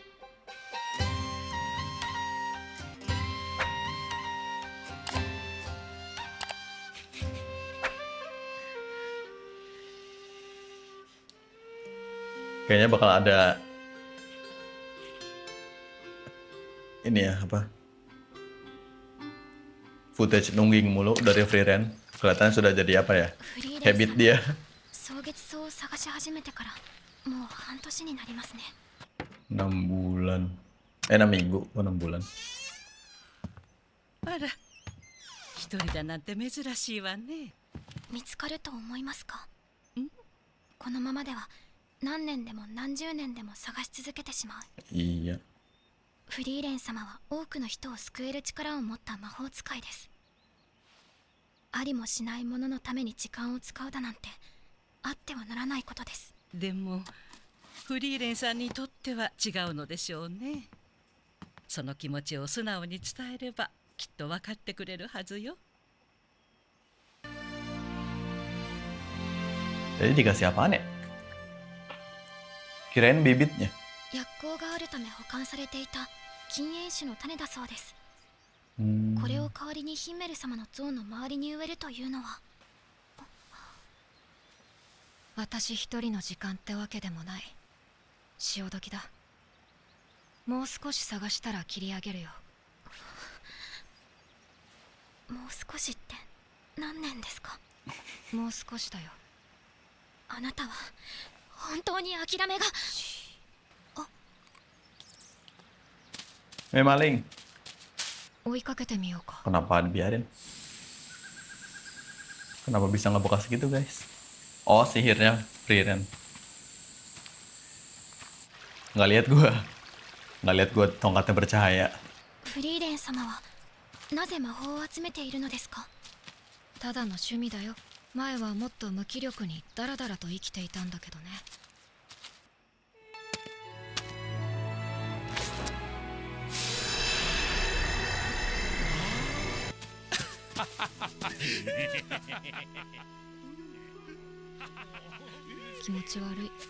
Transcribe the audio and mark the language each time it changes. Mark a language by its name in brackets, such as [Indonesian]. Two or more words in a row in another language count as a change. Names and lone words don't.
[Indonesian] Kayaknya bakal ada ini ya, apa? Footage nungging mulu dari Frieren. Kelihatannya sudah jadi apa ya? [Japanese] フリーレン Habit 様、 [Indonesian] dia. [Japanese] 蒼月草を探し始めてからもう半年になりますね。 [Indonesian] 6 bulan. 6 minggu, oh 6 bulan. [Japanese] あら、一人だなんて珍しいわね。見つかると思いますか？ん？このままでは何年でも何十年でも探し続けてしまう。 [Indonesian] Iya. [Japanese] フリーレン様は多くの人を救える力を持った魔法使いです。ありもしないもののために時間を使うだなんてあってはならないことです。でもフリーレンさんにとっては違うのでしょうね。その気持ちを素直に伝えればきっと分かってくれるはずよ。 [Indonesian] Jadi dikasih apaan ya? Kirain bibitnya. [Japanese] 薬効があるため保管されていた禁煙種の種だそうです。これを代わりにヒンメル様の像の周りに植えるというのは。私一人の時間ってわけでもない。潮時だ。もう少し探したら切り上げるよ。もう少しって何年ですか？もう少しだよ。あなたは本当に諦めが。 [Indonesian] Maling. [Japanese] 追いかけてみようか。 [Indonesian] Kenapa dibiarin? Kenapa bisa ngebekas gitu guys? Oh, sihirnya Frieren. Nggak lihat gua tongkatnya bercahaya. [Japanese] フリーレン様はなぜ魔法を集めているのですか？ただの趣味だよ。前はもっと無気力にダラダラと生きていたんだけどね。気持ち悪い。